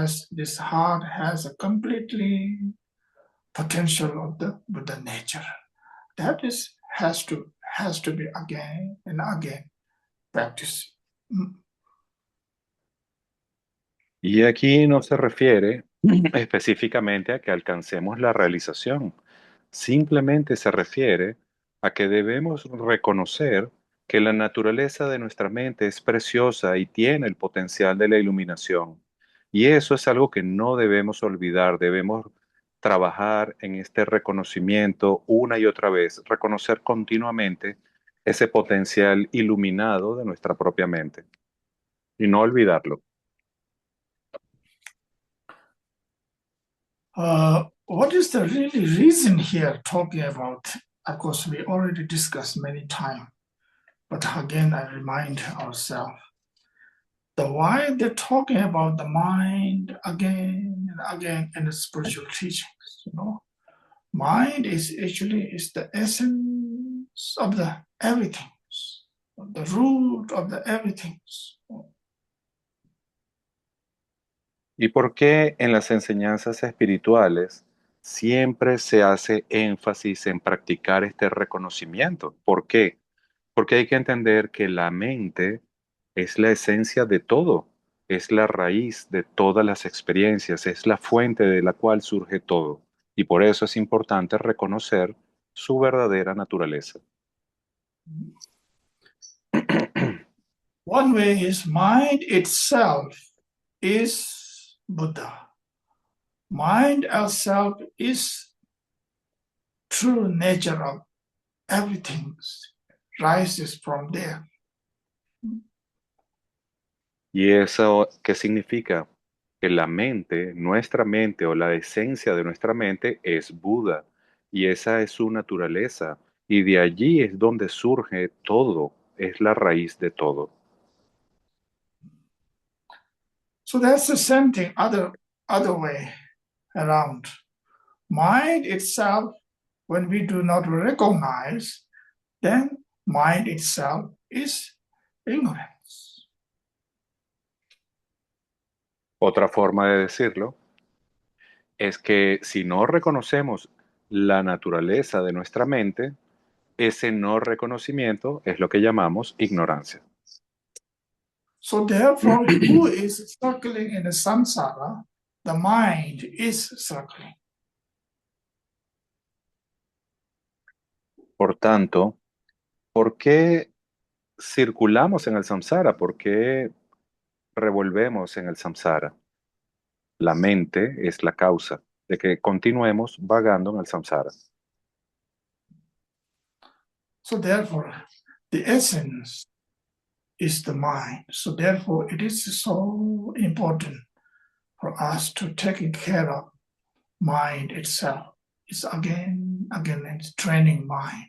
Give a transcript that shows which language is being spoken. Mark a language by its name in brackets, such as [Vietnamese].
[English] This heart has a completely potential of the Buddha nature. That has to be again and again practice. [Spanish] Y aquí no se refiere específicamente a que alcancemos la realización. Simplemente se refiere a que debemos reconocer que la naturaleza de nuestra mente es preciosa y tiene el potencial de la iluminación. Y eso es algo que no debemos olvidar. Debemos trabajar en este reconocimiento una y otra vez, reconocer continuamente ese potencial iluminado de nuestra propia mente y no olvidarlo. [English] What is the really reason here talking about? Of course, we already discussed many times, but again, I remind ourselves the why they're talking about the mind again and again in the spiritual teachings. Mind is actually is the essence of the everything, the root of the everything. [Spanish] ¿Y por qué en las enseñanzas espirituales siempre se hace énfasis en practicar este reconocimiento? ¿Por qué? Porque hay que entender que la mente es la esencia de todo, es la raíz de todas las experiencias, es la fuente de la cual surge todo. Y por eso es importante reconocer su verdadera naturaleza. [English] One way is mind itself is Buddha. Mind itself is true nature of everything, rises from there. [Spanish] ¿Y eso qué significa? Que la mente, nuestra mente o la esencia de nuestra mente es Buda y esa es su naturaleza y de allí es donde surge todo, es la raíz de todo. [English] So that's the same thing, other way around. Mind itself, when we do not recognize, then mind itself is ignorance. [Spanish] Otra forma de decirlo es que si no reconocemos la naturaleza de nuestra mente, ese no reconocimiento es lo que llamamos ignorancia. [English] So therefore, who is circling in the samsara? The mind is circling. [Spanish] Por tanto, ¿por qué circulamos en el samsara? ¿Por qué revolvemos en el samsara? La mente es la causa de que continuemos vagando en el samsara. [English] So therefore, the essence is the mind. So therefore, it is so important for us to take care of mind itself. It's again, it's training mind.